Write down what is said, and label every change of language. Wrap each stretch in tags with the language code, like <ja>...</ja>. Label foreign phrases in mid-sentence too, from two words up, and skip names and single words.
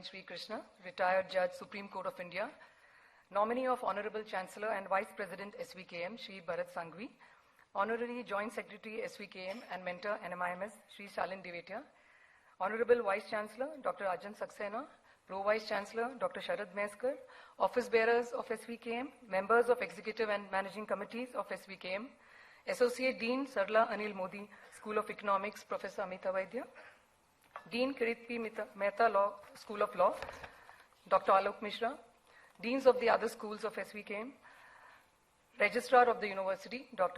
<en>Sri Krishna, retired Judge, Supreme Court of India, nominee of Honorable Chancellor and Vice President SVKM, Shri Bharat Sanghvi, Honorary Joint Secretary SVKM and Mentor NMIMS, Shri Shalin Divatia, Honorable Vice-Chancellor Dr. Ajahn Saxena, Pro-Vice-Chancellor Dr. Sharad Meskar, Office Bearers of SVKM, members of Executive and Managing Committees of SVKM, Associate Dean Sarla Anil Modi, School of Economics, Professor Amita Vaidya, Dean Kirit P. Mehta Law, School of Law, Dr. Alok Mishra, Deans of the other schools of SVKM, Registrar of the University, Dr.</en>